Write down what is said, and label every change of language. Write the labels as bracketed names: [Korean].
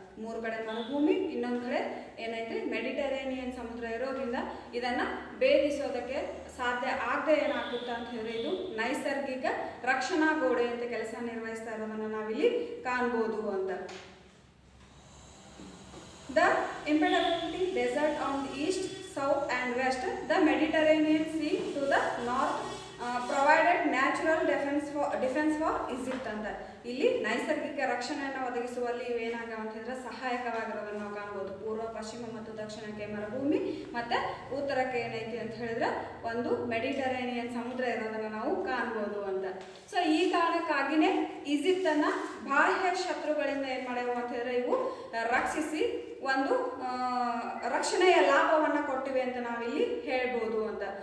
[Kannada] ಮೂರು ಕಡೆ ಮರುಭೂಮಿ, ಇನ್ನೊಂದು ಕಡೆ ಏನೈತಿ ಮೆಡಿಟರೇನಿಯನ್ ಸಮುದ್ರ ಇರೋದ್ರಿಂದ ಇದನ್ನು ಭೇದಿಸೋದಕ್ಕೆ ಸಾಧ್ಯ ಆಗದೆ ಏನಾಗುತ್ತೆ ಅಂತ ಹೇಳಿದ್ರೆ ಇದು ನೈಸರ್ಗಿಕ ರಕ್ಷಣಾ ಗೋಡೆ ಅಂತ ಕೆಲಸ ನಿರ್ವಹಿಸ್ತಾ ಇರೋದನ್ನು ನಾವಿಲ್ಲಿ ಕಾಣ್ಬೋದು ಅಂತ. [English] The impenetrable desert on the east, south and west, the Mediterranean Sea to the north provided natural defense for Egypt ಅಂತ. [Kannada] ಇಲ್ಲಿ ನೈಸರ್ಗಿಕ ರಕ್ಷಣೆಯನ್ನು ಒದಗಿಸುವಲ್ಲಿ ಇವೇನಾಗವ ಅಂತ ಹೇಳಿದ್ರೆ ಸಹಾಯಕವಾಗಿರೋದನ್ನು ನಾವು ಕಾಣ್ಬೋದು. ಪೂರ್ವ, ಪಶ್ಚಿಮ ಮತ್ತು ದಕ್ಷಿಣಕ್ಕೆ ಮರುಭೂಮಿ ಮತ್ತು ಉತ್ತರಕ್ಕೆ ಏನೈತಿ ಅಂತ ಹೇಳಿದ್ರೆ ಒಂದು ಮೆಡಿಟರೇನಿಯನ್ ಸಮುದ್ರ ಇರೋದನ್ನು ನಾವು ಕಾಣ್ಬೋದು ಅಂತ. ಸೊ ಈ ಕಾರಣಕ್ಕಾಗಿಯೇ ಈಜಿಪ್ಟನ್ನು ಬಾಹ್ಯ ಶತ್ರುಗಳಿಂದ ಏನು ಮಾಡ್ಯಾವ ಅಂತ ಹೇಳಿದ್ರೆ ಇವು ರಕ್ಷಿಸಿ ಒಂದು ರಕ್ಷಣೆಯ ಲಾಭವನ್ನು ಕೊಟ್ಟಿವೆ ಅಂತ ನಾವಿಲ್ಲಿ ಹೇಳ್ಬೋದು ಅಂತ.